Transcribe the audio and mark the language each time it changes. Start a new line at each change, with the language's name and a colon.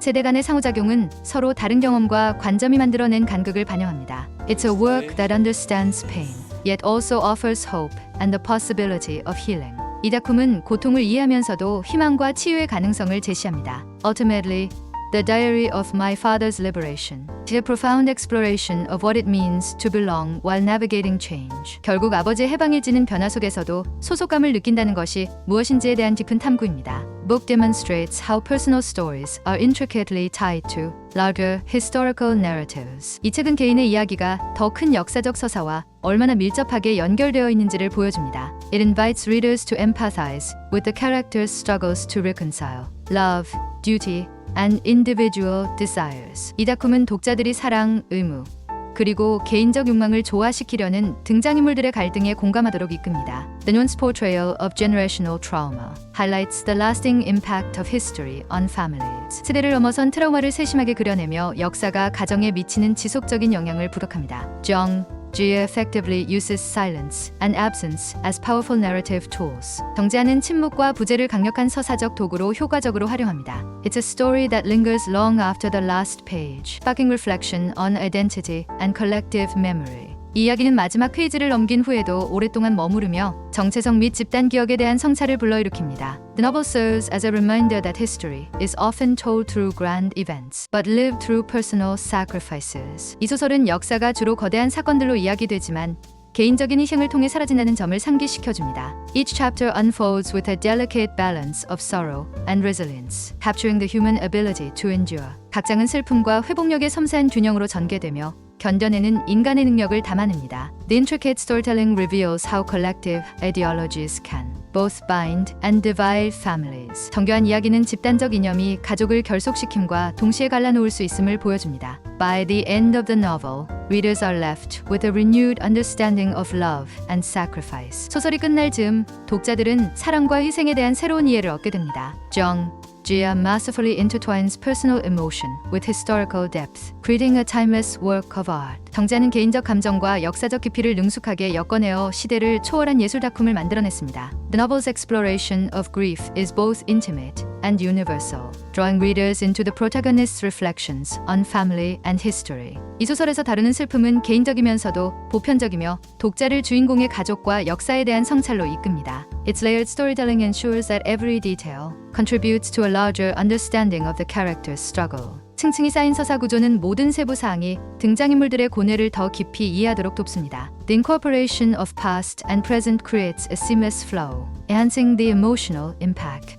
Korean: 세대 간의 상호작용은 서로 다른 경험과 관점이 만들어낸 간극을 반영합니다.
English: It's a work that understands pain, yet also offers hope and the possibility of healing.
Korean: 이 작품은 고통을 이해하면서도 희망과 치유의 가능성을 제시합니다.
English: Ultimately, The Diary of My Father's Liberation. A profound exploration of what it means to belong while navigating change.
Korean: 결국 아버지의 해방일지는 변화 속에서도 소속감을 느낀다는 것이 무엇인지에 대한 깊은 탐구입니다.
English: Book demonstrates how personal stories are intricately tied to larger historical narratives.
Korean: 이 책은 개인의 이야기가 더 큰 역사적 서사와 얼마나 밀접하게 연결되어 있는지를 보여줍니다.
English: It invites readers to empathize with the characters' struggles to reconcile love, duty, and individual desires.
Korean: 이 작품은 독자들이 사랑, 의무, 그리고 개인적 욕망을 조화시키려는 등장인물들의 갈등에 공감하도록 이끕니다.
English: The nuanced portrayal of generational trauma highlights the lasting impact of history on families.
Korean: 세대를 넘어선 트라우마를 세심하게 그려내며 역사가 가정에 미치는 지속적인 영향을 부각합니다.
English: Jung Jia effectively uses silence and absence as powerful narrative tools.
Korean: 정지아는 침묵과 부재를 강력한 서사적 도구로 효과적으로 활용합니다.
English: It's a story that lingers long after the last page, sparking reflection on identity and collective memory.
Korean: 이 이야기는 마지막 페이지를 넘긴 후에도 오랫동안 머무르며 정체성 및 집단 기억에 대한 성찰을 불러일으킵니다.
English: The novel serves as a reminder that history is often told through grand events, but lived through personal sacrifices.
Korean: 이 소설은 역사가 주로 거대한 사건들로 이야기되지만 개인적인 희생을 통해 사라진다는 점을 상기시켜줍니다.
English: Each chapter unfolds with a delicate balance of sorrow and resilience, capturing the human ability to endure.
Korean: 각 장은 슬픔과 회복력의 섬세한 균형으로 전개되며 견뎌내는 인간의 능력을 담아냅니다.
English: The intricate storytelling reveals how collective ideologies can both bind and divide families.
Korean: 정교한 이야기는 집단적 이념이 가족을 결속시킴과 동시에 갈라놓을 수 있음을 보여줍니다.
English: By the end of the novel, readers are left with a renewed understanding of love and sacrifice.
Korean: 소설이 끝날 즈음 독자들은 사랑과 희생에 대한 새로운 이해를 얻게 됩니다.
English: Jung Jia masterfully intertwines personal emotion with historical depth, creating a timeless work of art.
Korean: 정자는 개인적 감정과 역사적 깊이를 능숙하게 엮어내어 시대를 초월한 예술 작품을 만들어냈습니다.
English: The novel's exploration of grief is both intimate and universal, drawing readers into the protagonist's reflections on family and history.
Korean: 이 소설에서 다루는 슬픔은 개인적이면서도 보편적이며 독자를 주인공의 가족과 역사에 대한 성찰로 이끕니다.
English: Its layered storytelling ensures that every detail contributes to a larger understanding of the character's struggle.
Korean: 층층이 쌓인 서사 구조는 모든 세부 사항이 등장인물들의 고뇌를 더 깊이 이해하도록 돕습니다.
English: The incorporation of past and present creates a seamless flow, enhancing the emotional impact.